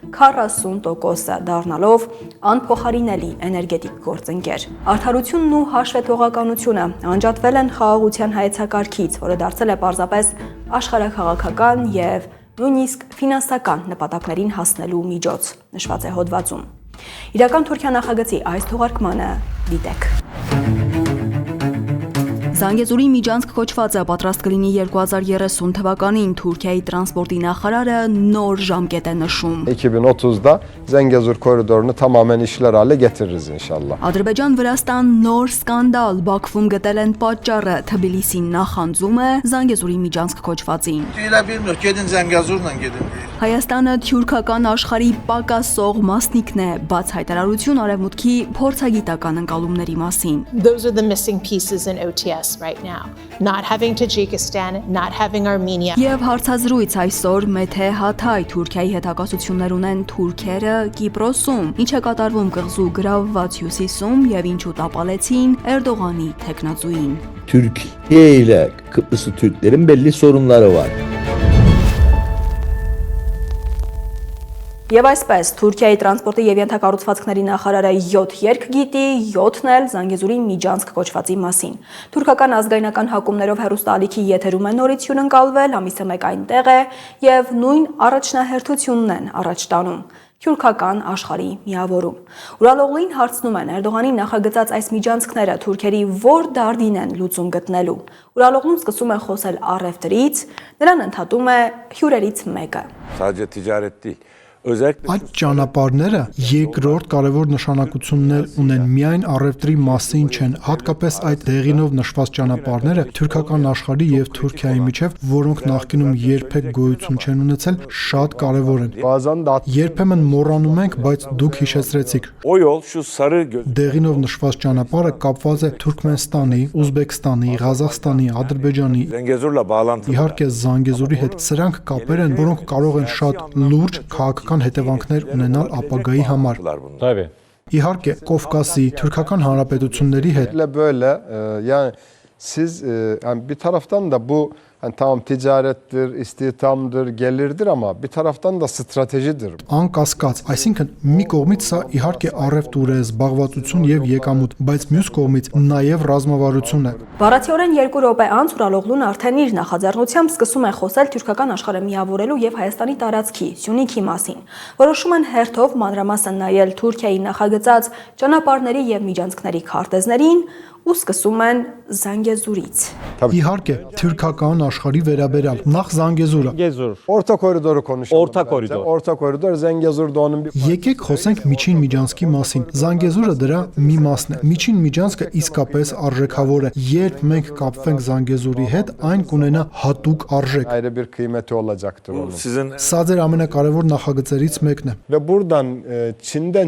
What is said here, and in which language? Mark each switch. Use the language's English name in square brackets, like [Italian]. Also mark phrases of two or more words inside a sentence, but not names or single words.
[Armenian] 40%-ը, դառնալով անփոխարինելի էներգետիկ գործընկեր։ Արդարությունն ու հաշվետվողականությունը անջատվել են խաղաղության հայեցակարգից, որը դարձել է պարզապես աշխարհաքաղաքական եւ նույնիսկ ֆինանսական նպատակներին հասնելու միջոց, նշված է հոդվածում։ Իրական Թուրքիա նախագծի այս թողարկմանը դիտեք։ Զանգեզուրի միջանցք կոչվածը պատրաստ կլինի 2030 թվականին Թուրքիայի տրանսպորտի նախարարը նոր ժամկետ է նշում։ [Turkish] 2030'da Zengezur koridorunu tamamen işler hale getiririz inşallah. [Armenian] Ադրբեջան-Վրաստան նոր սկանդալ Բաքվում գտել են պատճառը, Թբիլիսին նախանձում է Զանգեզուրի միջանցք կոչվածին։ Հայաստանը թյուրքական աշխարհի պակասող մասնիկն է, բաց հայտարարություն արևմուտքի փորձագիտական ընկալումների մասին։ [English] Those are the missing pieces in OTS right now. Not having Tajikistan, not having Armenia. [Armenian] Եվ հարցազրույց այսօր Մեթե Հաթայ Թուրքիայի հետ հակասություններ ունեն թուրքերը Կիպրոսում, ինչ է կատարվում կղզու գրավված հյուսիսում եւ ինչու տապալեցին Էրդողանի թեկնածուին։ [Turkish] Türkiye ile Kıbrıslı Türklerin belli sorunları var. [Armenian] Եվ այսպես, Թուրքիայի տրանսպորտի եւ ենթակառուցվածքների նախարարը 7 երկ գիտի, 7-ն էլ Զանգեզուրի միջանցք կոչվածի մասին։ Թուրքական ազգայնական հակումներով հեռուստաալիքի եթերում է նորություն ընկալվել, ամիսը մեկ այնտեղ է եւ նույն առաջնահերթությունն են առաջ տանում։ Թուրքական աշխարհի միավորում։ Ուրալօղլին հարցնում են Էրդողանի նախագծած այս միջանցքները թուրքերի որ դարդին են լուծում գտնելու։ Ուրալօղլուն սկսում է խոսել առևտրից, նրան ընդհատում է հյուրերից մեկը։ [Turkish] Sadece ticaret değil. [Armenian] Այդ ճանապարհները երկրորդ կարևոր նշանակություններ ունեն միայն առևտրի մասին չեն, հատկապես այդ դեղինով նշված ճանապարհները թուրքական աշխարհի եւ Թուրքիայի միջև, որոնք նախկինում երբեք գոյություն չեն ունեցել, շատ կարևոր են։ Երբեմն մոռանում ենք, բայց դուք հիշեցրեցիք։ [Turkish] O yol şu sarı [Armenian] Դեղինով նշված ճանապարհը կապված է Թուրքմենստանի, Ուզբեկստանի, Ղազախստանի, Ադրբեջանի, [Turkish] Zengezur'la bağlantılı. [Armenian] իհարկե Զանգեզուրի հետ։ Սրանք կապեր են, որոնք կարող են շատ լուրջ քաղաքական հետևանքներ ունենալ ապագայի համար։ [Turkish] Tabii. [Armenian] Իհարկե, Կովկասի, Թուրքական հանրապետությունների հետ [Turkish] Böyle yani siz yani bir taraftan da bu Yani tamam ticarettir, istihdamdır, gelirdir ama bir taraftan da stratejidir. [Armenian] Անկասկած, այսինքն մի կողմից սա իհարկե առևտուր է, զբաղվածություն եւ եկամուտ, բայց մյուս կողմից նաեւ ռազմավարություն է։ Բառացիորեն 2 րոպե անց Ուրալօղլուն արդեն իր նախաձեռնությամբ սկսում է խոսել թուրքական աշխարհը միավորելու եւ Հայաստանի տարածքի Սյունիքի մասին։ Որոշում են հերթով մանրամասն նայել Թուրքիայի նախագծած ճանապարհների եւ միջանցքների քարտեզներին ու սկսում են Զանգեզուրից։ Իհարկե, թուրքական աշխարհի վերաբերյալ նախ Զանգեզուրը։ [Turkish] Orta koridoru konuşalım. Orta koridor. Orta koridor Zengezur'da onun bir [Armenian] Եկեք խոսենք միջին միջանցքի մասին։ Զանգեզուրը դրա մի մասն է։ Միջին միջանցքը իսկապես արժեքավոր է։ Երբ մենք կապվենք Զանգեզուրի հետ, այն կունենա հատուկ արժեք։ [Turkish] ayrı bir kıymeti olacaktır onun. Sizin [Armenian] Սա ձեր ամենակարևոր նախագծերից մեկն է։ [Turkish] Ve buradan Çin'den